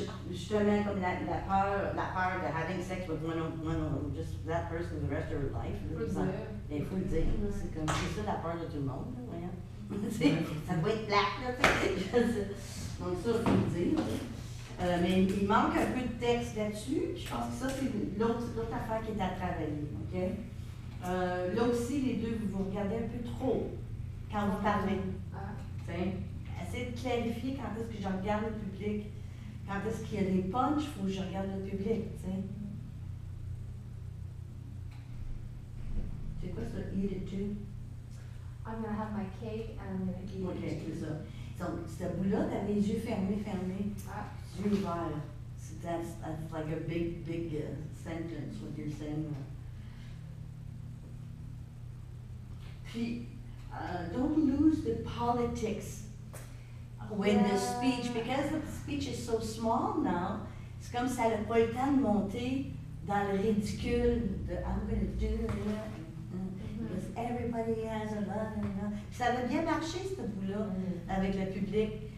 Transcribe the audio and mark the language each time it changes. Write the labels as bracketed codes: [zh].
[fr] Justement, comme la peur de [en] having sex with just that person the rest of her life. [fr] Il faut le dire, là, c'est comme, c'est ça la peur de tout le monde, là, voyons. Ça doit être plate, là, tu sais. Donc ça, il faut le dire. Mais il manque un peu de texte là-dessus. Je pense que ça, c'est l'autre affaire qui est à travailler, OK? Là aussi, les deux, vous regardez un peu trop quand vous parlez. T'sais, essayez de clarifier quand est-ce que je regarde le public. Quand est-ce qu'il y a des punchs, il faut que je regarde le public, tu sais. C'est quoi ça, [en] eat it too? I'm gonna have my cake and I'm gonna eat [fr] OK, [en] it. [fr] c'est ça. Donc, ce bout-là, t'as les yeux fermés, Ah. yeux ouverts. [en] That's like a big sentence, what you're saying. Puis, don't lose the politics when the speech, because the speech is so small now, [fr] c'est comme ça n'a pas le temps de monter dans le ridicule de [en] I'm going to do it, because everybody has a lot, [fr] Puis ça avait bien marché, ce bout-là, avec le public.